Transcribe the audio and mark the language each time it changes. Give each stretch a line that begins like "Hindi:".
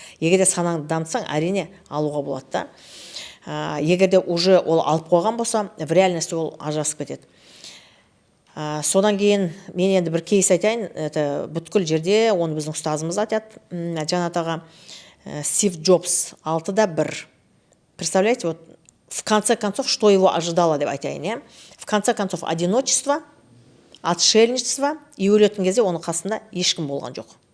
Kazakh: Егер де санаңды дамытсаң, әрине алуға болады да. Егер де уже ол алып қойған болса,
Russian: в реальности
Kazakh: ол ажырасып кетеді. Содан кейін мен енді бір кейс айтайын, бүткіл жерде оны біздің ұстазымыз айтады, жаңатаға Стив Джобс 6-да 1.
Russian: Представляете, вот в конце концов, что его ожидало
Kazakh: деп айтайын, иә?
Russian: В конце концов, одиночество, отшельничество,
Kazakh: и өлетін кезде оның қасында ешкім болған жоқ.